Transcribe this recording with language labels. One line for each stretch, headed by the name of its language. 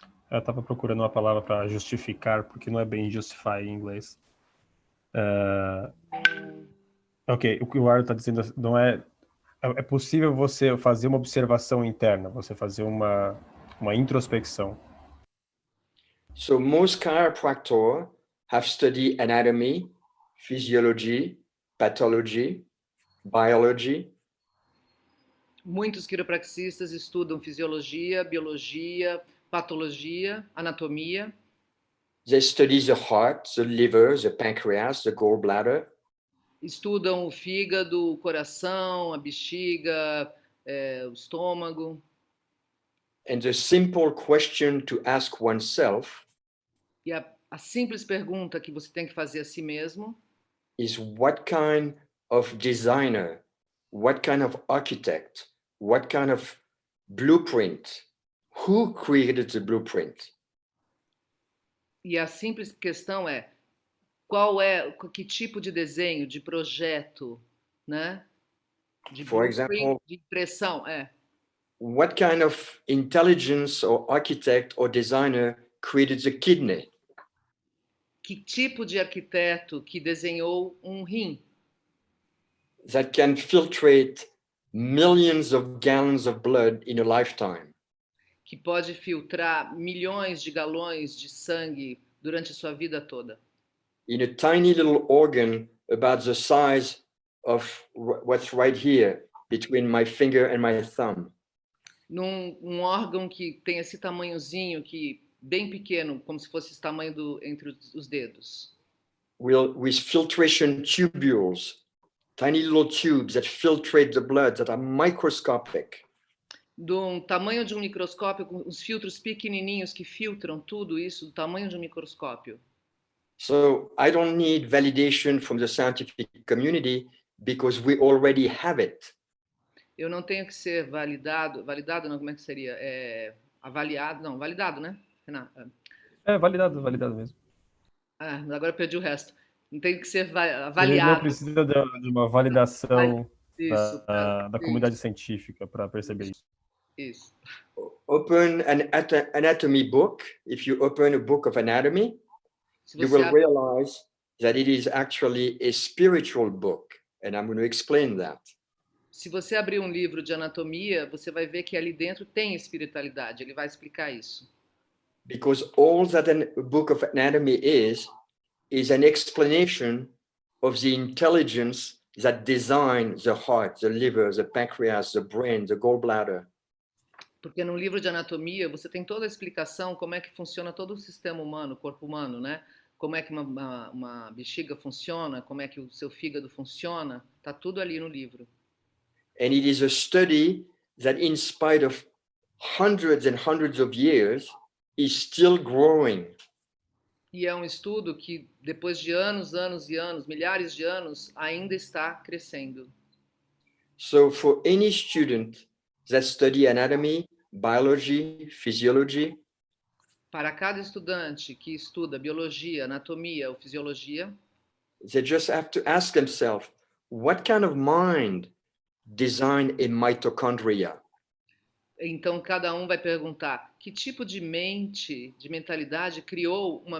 Portuguese: Eu estava procurando uma palavra para justificar, porque não é bem justify em inglês. Ok, o que o Arthur está dizendo não é É possível você fazer uma observação interna, você fazer uma introspecção.
English: So most chiropractors have studied anatomy, physiology, pathology, biology,
Portuguese: Muitos quiropraxistas estudam fisiologia, biologia, patologia, anatomia.
English: they study the heart, the liver, the pancreas, the gallbladder,
Portuguese: Estudam o fígado, o coração, a bexiga, o estômago.
English: and the simple question to ask oneself
Portuguese: E a simples pergunta que você tem que fazer a si mesmo
English: is what kind of designer, what kind of architect, what kind of blueprint, who created the blueprint?
Portuguese: e a simples questão é que tipo de desenho, de projeto, né? De
English: For blueprint, example,
Portuguese: de impressão,
English: what kind of intelligence or architect or designer created the kidney?
Portuguese: que tipo de arquiteto que desenhou um rim
English: That can filtrate millions of gallons of blood in a lifetime.
Portuguese: que pode filtrar milhões de galões de sangue durante sua vida toda.
English: In a tiny little organ about the size of what's right here between my finger and my thumb.
Portuguese: Num órgão que tem esse tamanhozinho, que bem pequeno, como se fosse esse tamanho entre os dedos.
English: With filtration tubules, tiny little tubes that filtrate the blood that are microscopic.
Portuguese: Do tamanho de um microscópio, com os filtros pequenininhos que filtram tudo isso, do tamanho de um microscópio.
English: So I don't need validation from the scientific community because we already have it.
Portuguese: Eu não tenho que ser validado não, como é que seria? Avaliado, não, validado, né, Renato? Validado mesmo. Agora eu perdi o resto. Não tem que ser avaliado. Ele não precisa de uma validação isso, da comunidade científica para perceber isso. Isso.
English: Open an anatomy book. If you open a book of anatomy, you will realize that it is actually a spiritual book. And I'm going to explain that.
Portuguese: Se você abrir um livro de anatomia, você vai ver que ali dentro tem espiritualidade. Ele vai explicar isso.
English: Because all that a book of anatomy is an explanation of the intelligence that designs the heart, the liver, the pancreas, the brain, the gallbladder.
Portuguese: Porque no livro de anatomia você tem toda a explicação como é que funciona todo o sistema humano, o corpo humano, né? Como é que uma bexiga funciona, como é que o seu fígado funciona, tá tudo ali no livro.
English: And it is a study that, in spite of hundreds and hundreds of years, is still growing.
Portuguese: E é um estudo que, depois de anos e anos, milhares de anos, ainda está crescendo.
English: So for any student that study anatomy, biology, physiology,
Portuguese: para cada estudante que estuda biologia, anatomia ou fisiologia,
English: they just have to ask themselves, what kind of mind designed a mitochondria?
Portuguese: Então cada um vai perguntar que tipo de mente, de mentalidade criou uma